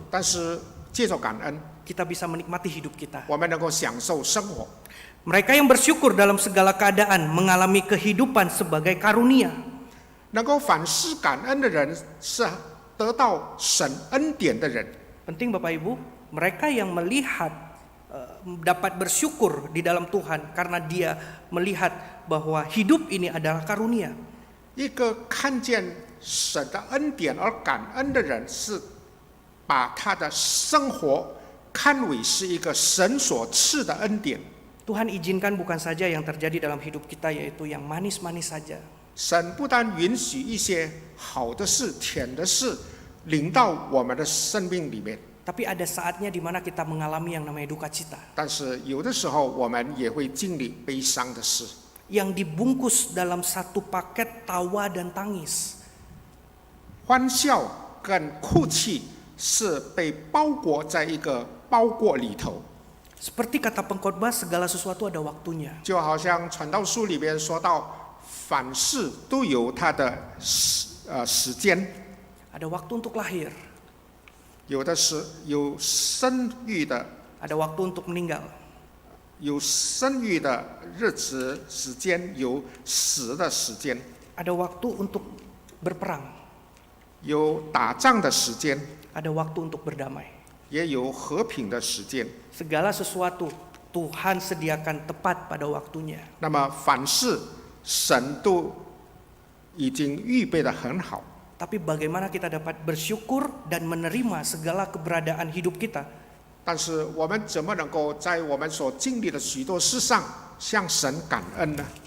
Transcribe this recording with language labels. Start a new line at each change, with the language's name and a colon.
Chinese: 但是借着感恩，
Indonesian: kita bisa menikmati hidup kita.
Chinese: 我们能够享受生活。
Indonesian: Mereka yang bersyukur dalam segala keadaan mengalami kehidupan sebagai karunia.
Chinese: 能够凡事感恩的人，是得到神恩典的人。
Indonesian: Penting Bapak Ibu, mereka yang melihat dapat bersyukur di dalam Tuhan karena dia melihat bahwa hidup ini adalah karunia.
Chinese: 一个看见神的恩典而感恩的人，是把他的生活看为是一个神所赐的恩典。
Indonesian: Tuhan izinkan bukan saja yang terjadi dalam hidup kita yaitu yang manis-manis saja.
Chinese: 神不但允许一些好的事、甜的事临到我们的生命里面，
Indonesian: Tapi ada saatnya di mana kita mengalami yang namanya duka cita.
Chinese: 但是有的时候我们也会经历悲伤的事。
Indonesian: Yang dibungkus dalam satu paket tawa dan tangis.
Chinese: 欢笑跟哭泣是被包裹在一个包裹里头，
Indonesian: Seperti kata pengkhotbah, segala sesuatu ada waktunya.
Chinese: 就好像传道书里边说到，凡事都有它的时间，
Indonesian: Ada waktu untuk lahir,
Chinese: 有的是有生育的，
Indonesian: ada waktu untuk meninggal.
Chinese: 有生育的日子时间，有死的时间，
Indonesian: Ada waktu untuk berperang,
Chinese: 有打仗的时间，
Indonesian: ada waktu untuk berdamai.
Chinese: 也有和平的时间。
Indonesian: Segala sesuatu Tuhan sediakan tepat pada waktunya.
Chinese: 那么凡事神都已经预备得很好。
Indonesian: Tapi bagaimana kita dapat bersyukur dan menerima segala keberadaan hidup kita?
Chinese: 但是我们怎么能够在我们所经历的许多事上向神感恩呢？